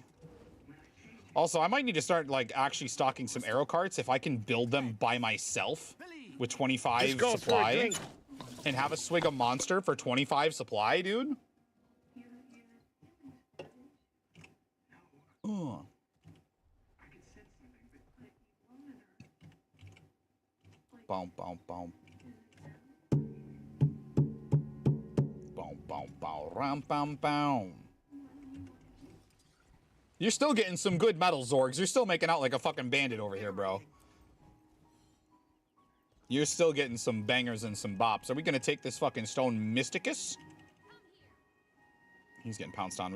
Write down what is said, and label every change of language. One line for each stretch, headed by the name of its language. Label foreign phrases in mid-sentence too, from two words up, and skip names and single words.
English: Also, I might need to start, like, actually stocking some arrow carts if I can build them by myself with 25 supply and have a swig of monster for 25 supply, dude. Ugh. Boom, boom, boom. Boom, boom, boom, ram, bam, bam. You're still getting some good metal, Zorgs. You're still making out like a fucking bandit over here, bro. You're still getting some bangers and some bops. Are we gonna take this fucking stone Mysticus? He's getting pounced on.